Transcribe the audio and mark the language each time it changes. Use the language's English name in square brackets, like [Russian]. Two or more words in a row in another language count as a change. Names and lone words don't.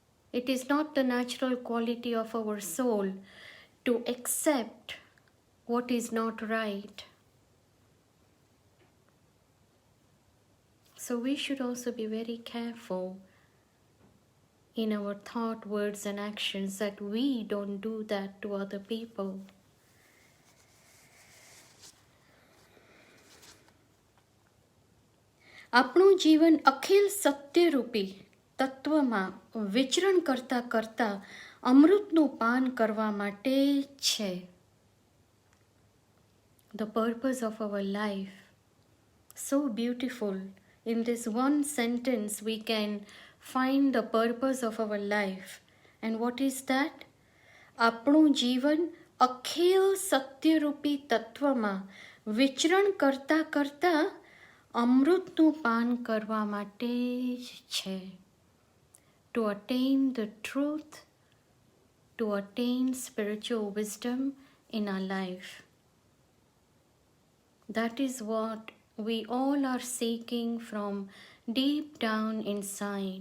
[English] It is not the natural quality of our soul to accept what is not right. So we should also be very careful in our thought, words, and actions that we don't do that to other people. [Gujarati] આપણું જીવન અખિલ સત્યરૂપી તત્વમાં વિચરણ કરતા કરતા અમૃતનું પાન કરવા માટે છે. [English] The purpose of our life, so beautiful. In this one sentence we can find the purpose of our life. And what is that? [Gujarati] આપણું જીવન અખિલ સત્યરૂપી તત્વમાં વિચરણ કરતા કરતા અમૃતનું પાન કરવા માટે જ છે. [English] To attain the truth, to attain spiritual wisdom in our life. That is what we all are seeking from deep down inside.